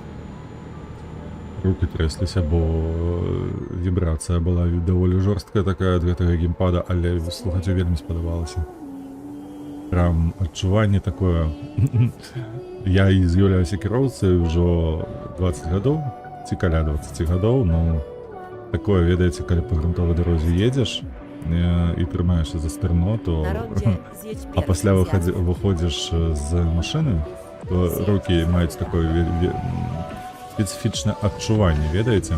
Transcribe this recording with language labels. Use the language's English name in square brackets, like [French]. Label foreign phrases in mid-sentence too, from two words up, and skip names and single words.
[Belarusian] Руки трясліся, бо вібрацыя была даволі жорсткая такая ад гэтага геймпада, але слухаць вельмі спадабалася. Прям адчуванне такое. Я і з'яўляюся кіроўцай ужо 20 гадоў, ці каля 20 гадоў, ну такое, ведаеце, калі па грунтовай дарозе едзеш і трымаешся за стырно, то [Polish] Na rondzie zjedź [Belarusian] а пасля [Polish] pierwszym zjazdem. [Belarusian] выходзіш з машыны, то рукі маюць такое спецыфічнае адчуванне, ведаеце?